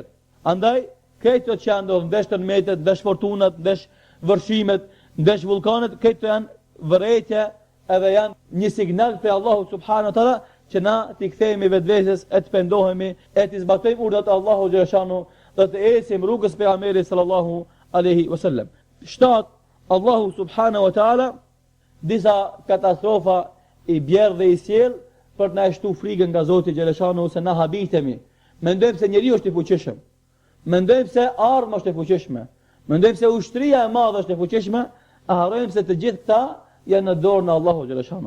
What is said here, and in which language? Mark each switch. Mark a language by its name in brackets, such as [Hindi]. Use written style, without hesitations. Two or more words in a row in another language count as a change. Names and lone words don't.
[Albanian] Andaj këto që janë ndodhur, ndesh tërmetet, ndesh fortunat, ndesh vërshimet, ndesh vullkanet, këto janë vërejtje edhe janë një signal për Allahu [Arabic] subhanahu wa taala [Albanian] që na t'i kthehemi vetvetes, e të pendohemi, e të zbatojmë urdhat e Allahu xhaleshanu, dhe të ecim rrugës së pejgamberit [Arabic] sallallahu alaihi wasallam. [Albanian] 7. Allahu [Arabic] subhanahu wa taala [Albanian] disa katastrofa i bjerë dhe i sjell për të na shtu frikën nga Zoti xhaleshanu se na habitemi. Mendojmë se njeriu është i fuqishëm. Mendojmë se arma është e fuqishme. Mendojmë se ushtria e madhe është e fuqishme, a harrojmë se të gjithë këta janë në dorën e Allahu xhaleshanu.